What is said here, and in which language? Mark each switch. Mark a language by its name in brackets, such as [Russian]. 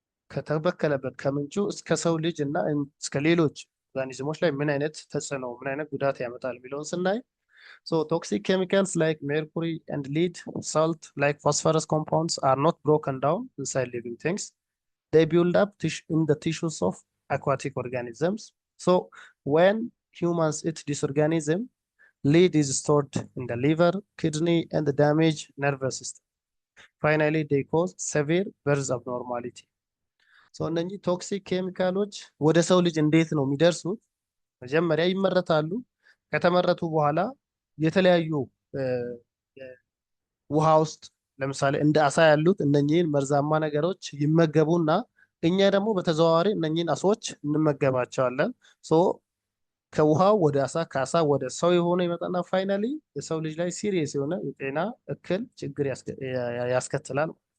[Amharic] ከተበከለበት ከምንጩ እስከ ሰው ልጅ እና እስከ ሌሎች ኦርጋኒዝሞች ላይ ምን አይነት ተጽዕኖ ምን አይነት ጉዳት ያመጣል የሚለውን ስናይ [English] toxic chemicals like mercury and lead, salt like phosphorus compounds are not broken down inside living things. They build up in the tissues of aquatic organisms. So when humans eat this organism, lead is stored in the liver, kidney, and the damaged nervous system. Finally, they cause severe birth abnormality. [Amharic] እነኚህ ቶክሲክ ኬሚካሎች ወደ ሰው ልጅ እንዴት ነው የሚደርሱት? መጀመሪያ ይመረታሉ። ከተመረቱ በኋላ የተለያዩ ውሃ ውስጥ ለምሳሌ እንደ አሳ ያሉት እነኚህን መርዛማ ነገሮች ይመገቡና እኛ ደግሞ በተዘዋዋሪ እነኚህን አሶች እንመገባቸዋለን። ከውሃው ወደ አሳ ከአሳ ወደ ሰው የሆነ ይመጣና ፋይናሊ የሰው ልጅ ላይ ሲሪየስ የሆነ የጤና እክል ችግር ያስከትላል።